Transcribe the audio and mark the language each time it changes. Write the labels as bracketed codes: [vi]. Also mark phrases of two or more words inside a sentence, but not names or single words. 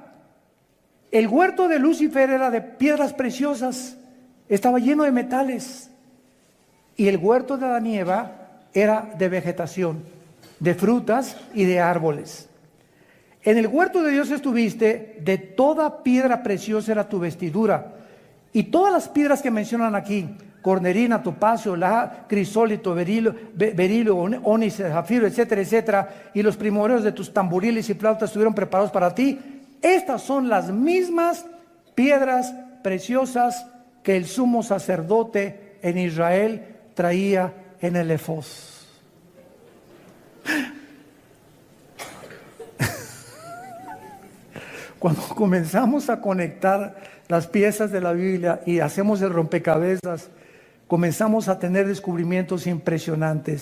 [es] El huerto de Lucifer era de piedras preciosas, estaba lleno de metales. Y el huerto de Adán y Eva era de vegetación, de frutas y de árboles. En el huerto de Dios estuviste, de toda piedra preciosa era tu vestidura. Y todas las piedras que mencionan aquí, cornerina, topacio, crisólito, berilo, ónice, zafiro, etcétera, etcétera, y los primordios de tus tamboriles y flautas estuvieron preparados para ti. Estas son las mismas piedras preciosas que el sumo sacerdote en Israel traía en el efod. Cuando comenzamos a conectar las piezas de la Biblia y hacemos el rompecabezas, comenzamos a tener descubrimientos impresionantes.